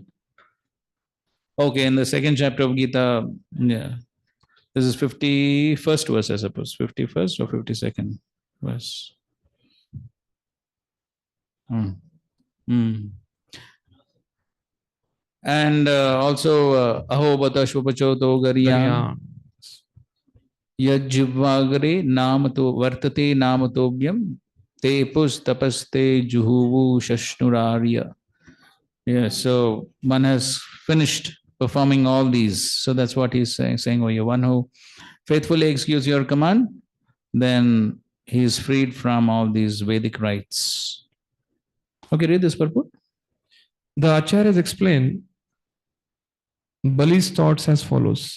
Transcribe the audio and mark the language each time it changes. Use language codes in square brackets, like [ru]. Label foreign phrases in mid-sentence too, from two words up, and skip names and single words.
[en] Okay, in the second chapter of Gita, yeah. This is 51st verse, I suppose. 51st or 52nd verse. And also, [sa] अहो बत श्वपचोतो गरीयम् यज्वाग्रे नामतो वर्तते नामतोभ्यम् ते पुस् तपस्ते जुहुवु शश्नुरार्य. [en] Yeah, so one has finished performing all these. So that's what he's saying over here. One who faithfully executes your command, then he is freed from all these Vedic rites. Okay, read this purport. The Acharyas explain Bali's thoughts as follows.